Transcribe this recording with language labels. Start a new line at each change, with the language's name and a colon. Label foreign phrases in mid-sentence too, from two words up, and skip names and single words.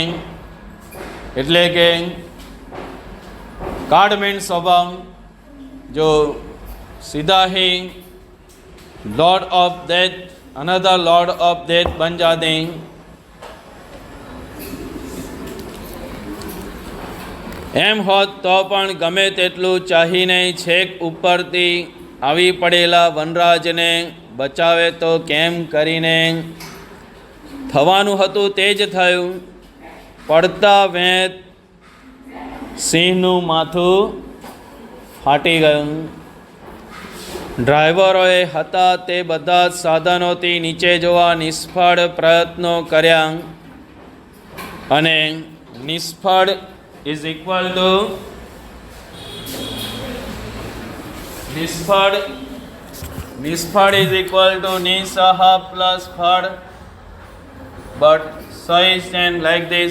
Gujarati: એટલે કે કાડમીન સ્વભાવ જો સીધા હી
English: Lord of death, another lord of death
Hindi: बन जाते.
Gujarati: એમ હોત તો પણ ગમે તેટલું ચાહીને છેક ઉપરથી આવી પડેલા વનરાજને બચાવે તો કેમ કરીને. થવાનું હતું તે જ થયું. પડતા વેત સિંહનું માથું ફાટી ગયું. ડ્રાઈવરોએ હતા તે બધા જ સાધનોથી નીચે જોવા નિષ્ફળ પ્રયત્નો કર્યા અને નિષ્ફળ
English: is equal to
Gujarati: નિષ્ફળ
English: is equal to
Gujarati: નિસહ પ્લસ ફળ,
English: but s is stand like this.